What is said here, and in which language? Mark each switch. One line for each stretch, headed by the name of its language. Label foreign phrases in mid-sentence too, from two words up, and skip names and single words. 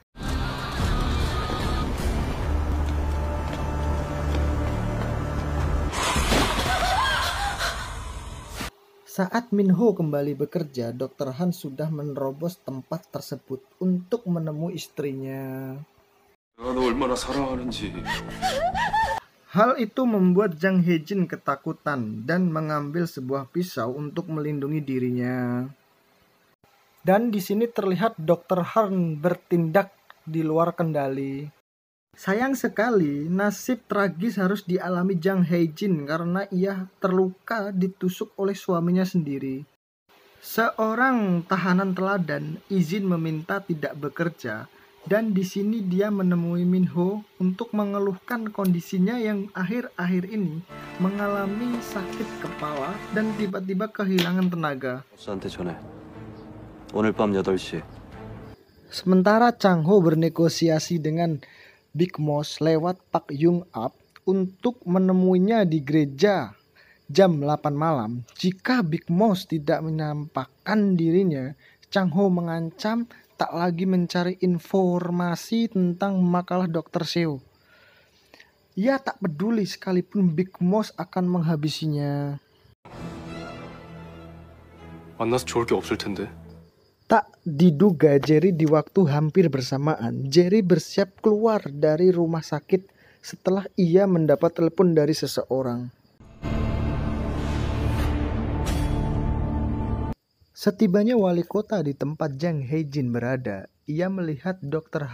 Indonesian: Saat Min Ho kembali bekerja, Dr. Han sudah menerobos tempat tersebut untuk menemui istrinya.
Korean: 내가 너 얼마나 사랑하는지.
Indonesian: Hal itu membuat Jang Hae-jin ketakutan dan mengambil sebuah pisau untuk melindungi dirinya. Dan di sini terlihat Dr. Han bertindak di luar kendali. Sayang sekali, nasib tragis harus dialami Jang Hae-jin karena ia terluka ditusuk oleh suaminya sendiri. Seorang tahanan teladan izin meminta tidak bekerja, dan di sini dia menemui Min Ho untuk mengeluhkan kondisinya yang akhir-akhir ini mengalami sakit kepala dan tiba-tiba kehilangan tenaga.
Korean: 보스한테 전해. 오늘 밤 8시.
Indonesian: Sementara Chang Ho bernegosiasi dengan Big Mouse lewat Pak Yong-ap untuk menemuinya di gereja jam 8 malam. Jika Big Mouse tidak menampakkan dirinya, Chang Ho mengancam tak lagi mencari informasi tentang makalah Dr. Seo. Ia tak peduli sekalipun Big Mouse akan menghabisinya.
Korean: 만나서 좋을 게 없을 텐데.
Indonesian: Tak diduga Jerry di waktu hampir bersamaan, Jerry bersiap keluar dari rumah sakit setelah ia mendapat telepon dari seseorang. Setibanya wali kota di tempat Jang Hae-jin berada, ia melihat Dr.